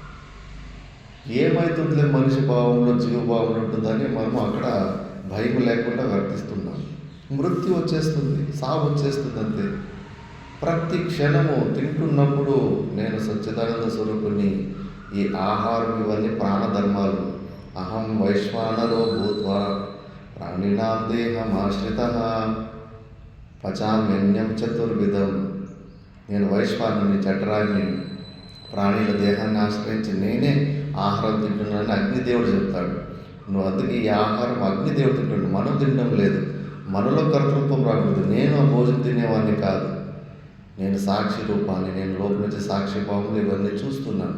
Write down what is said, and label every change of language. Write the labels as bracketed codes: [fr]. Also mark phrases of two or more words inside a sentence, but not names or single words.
[te] ఏమవుతుందిలే మనిషి భావంలో, జీవభావంలో ఉంటుందని మనం అక్కడ భయం లేకుండా వర్తిస్తున్నాం. మృత్యు వచ్చేస్తుంది, సాగు వచ్చేస్తుంది అంతే. ప్రతి క్షణము తింటున్నప్పుడు నేను సచ్చిదానంద స్వరూపుని, ఈ ఆహారం ఇవన్నీ ప్రాణధర్మాలు. [sa] अहं वैश्वानरो भूत्वा प्राणिनां देहमाश्रितः पचाम्यन्यं चतुर्विधं. [te] నేను వైశ్వానుని, చట్రాన్ని, ప్రాణుల దేహాన్ని ఆశ్రయించి నేనే ఆహారం తింటున్నానని అగ్నిదేవుడు చెప్తాడు. నువ్వు అందుకే ఈ ఆహారం అగ్నిదేవుడు తింటున్నాడు, మనం తినడం లేదు. మనలో కర్తృత్వం రాకూడదు. నేను ఆ భోజనం తినేవాడిని కాదు, నేను సాక్షి రూపాన్ని, నేను లోపల నుంచి సాక్షి భావములు ఇవన్నీ చూస్తున్నాను.